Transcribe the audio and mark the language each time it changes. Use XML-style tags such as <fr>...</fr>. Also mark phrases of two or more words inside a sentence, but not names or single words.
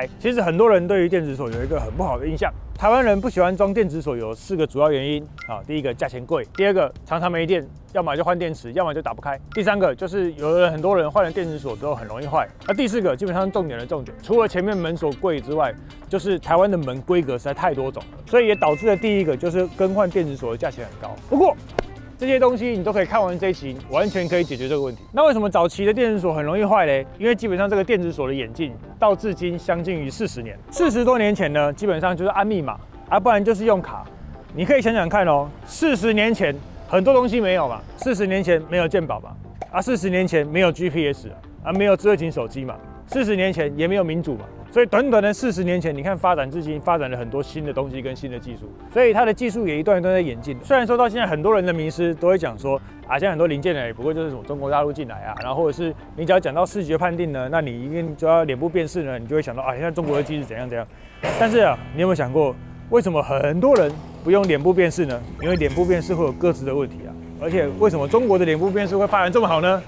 <zh>其實很多人對於電子鎖有一個很不好的印象。台灣人不喜歡裝電子鎖有4個主要原因啊，第一個價錢貴，第二個常常沒電，要麼就換電池，要麼就打不開，第三個就是很多人換了電子鎖之後很容易壞，而第4個基本上重點的重點，除了前面門鎖貴之外，就是台灣的門規格實在太多種了，所以也導致了第一個就是更換電子鎖的價錢很高。不過這些東西你都可以看完這一期，完全可以解決這個問題。那為什麼早期的電子鎖很容易壞嘞？因為基本上這個電子鎖的演進到至今將近於40年，40多年前呢，基本上就是按密碼啊，不然就是用卡。你可以想想看哦，40年前很多東西沒有嘛，40年前沒有健保嘛，啊，40年前沒有 GPS 啊，沒有智慧型手機嘛，40年前也沒有民主嘛。所以短短的40年前，你看發展至今，發展了很多新的東西跟新的技術，所以它的技術也一段一段在演進。雖然說到現在，很多人的迷思都會講說啊，現在很多零件呢，也不過就是什麼中國大陸進來啊，然後或者是你只要講到視覺判定呢，那你一定就要臉部辨識呢，你就會想到啊，現在中國的機是怎樣怎樣。但是啊，你有沒有想過，為什麼很多人不用臉部辨識呢？因為臉部辨識會有個資的問題啊。而且為什麼中國的臉部辨識會發展這麼好呢？</zh>